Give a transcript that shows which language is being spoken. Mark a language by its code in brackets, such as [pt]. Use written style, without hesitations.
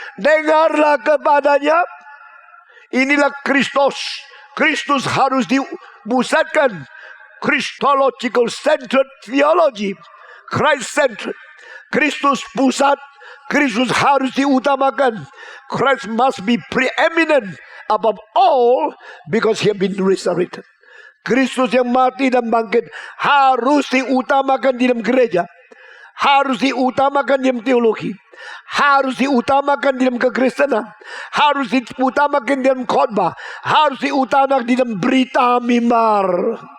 [id] Dengarlah kepadanya. Inilah Kristus. Kristus harus dipusatkan. [en] Christological centered theology. Christ centered. [id] Kristus pusat. Kristus harus diutamakan. [en] Christ must be preeminent above all because he has been resurrected. [id] Kristus yang mati dan bangkit harus diutamakan di dalam gereja. Harus diutamakan di dalam teologi. Harus diutamakan di dalam kekristenan. Harus diutamakan di dalam khotbah. Harus diutamakan di dalam berita mimbar.